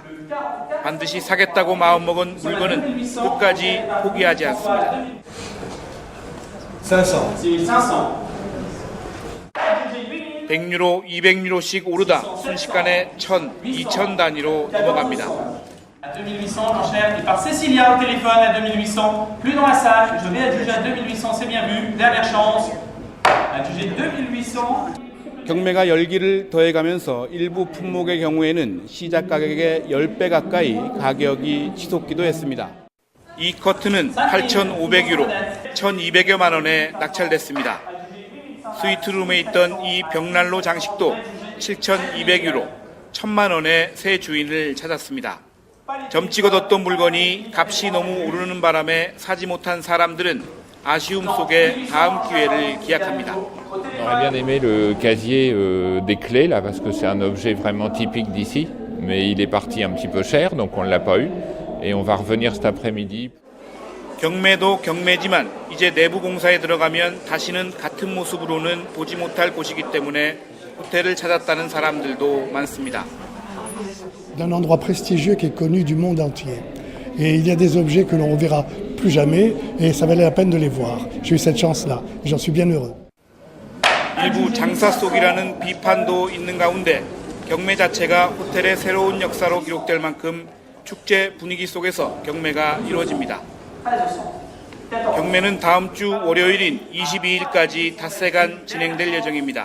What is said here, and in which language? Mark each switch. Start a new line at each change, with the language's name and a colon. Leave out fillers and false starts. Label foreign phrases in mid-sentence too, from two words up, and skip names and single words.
Korean: 반드시 사겠다고 마음먹은 물건은 끝까지 포기하지 않습니다. 100유로, 200유로씩 오르다 순식간에 1,000, 2,000 단위로 넘어갑니다.
French: 2800, l'enchère est par Cécilia au téléphone à 2800. Plus dans la salle, je vais adjuger à 2800, c'est bien vu. Dernière chance. Adjugé 2800.
Korean: 경매가 열기를 더해가면서 일부 품목의 경우에는 시작 가격의 10배 가까이 가격이 치솟기도 했습니다. 이 커튼은 8,500유로, 1,200여만 원에 낙찰됐습니다. 스위트룸에 있던 이 벽난로 장식도 7,200유로, 1,000만 원에 새 주인을 찾았습니다. 점 찍어뒀던 물건이 값이 너무 오르는 바람에 사지 못한 사람들은 아쉬움 속에 다음 기회를 기약합니다.
French: J'aurais bien aimé le casier des clés là parce que c'est un objet vraiment typique d'ici, mais il est parti un petit peu cher donc on ne l'a pas eu et on va revenir cet après-midi.
Korean: 경매도 경매지만 이제 내부 공사에 들어가면 다시는 같은 모습으로는 보지 못할 곳이기 때문에 호텔을 찾았다는 사람들도 많습니다.
French: D'un endroit prestigieux qui est connu du monde entier. Et il y a des objets que l'on ne verra plus jamais et ça valait la peine de les voir. J'ai eu cette chance-là et j'en suis bien heureux.
Korean: 일부 장사 속이라는 비판도 있는 가운데 경매 자체가 호텔의 새로운 역사로 기록될 만큼 축제 분위기 속에서 경매가 이루어집니다. 경매는 다음 주 월요일인 22일까지 닷새간 진행될 예정입니다.